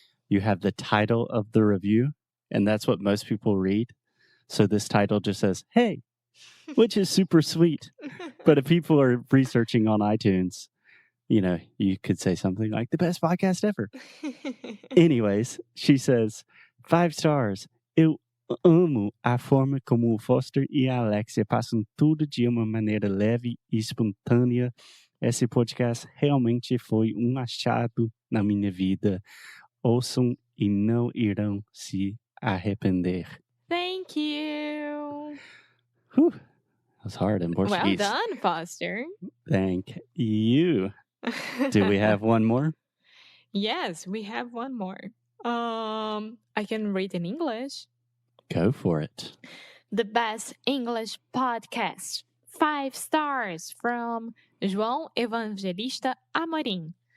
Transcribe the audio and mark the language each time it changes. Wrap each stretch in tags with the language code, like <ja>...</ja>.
<en>You have the title of the review, and that's what most people read. So this title just says, "Hey," which is super sweet. But if people are researching on iTunes, you could say something like the best podcast ever. Anyways, she says, 5 stars.</en> <pt>Eu amo a forma como o Foster e a Alexia passam tudo de uma maneira leve e espontânea. Esse podcast realmente foi achado na minha vida. Ouçam e não irão se arrepender.</pt> <en>Thank you. Whew. That was hard in Portuguese. Well done, Foster. Thank you. Do we have one more? Yes, we have one more. I can read in English. Go for it. The best English podcast. 5 stars from João Evangelista Amorim.</en>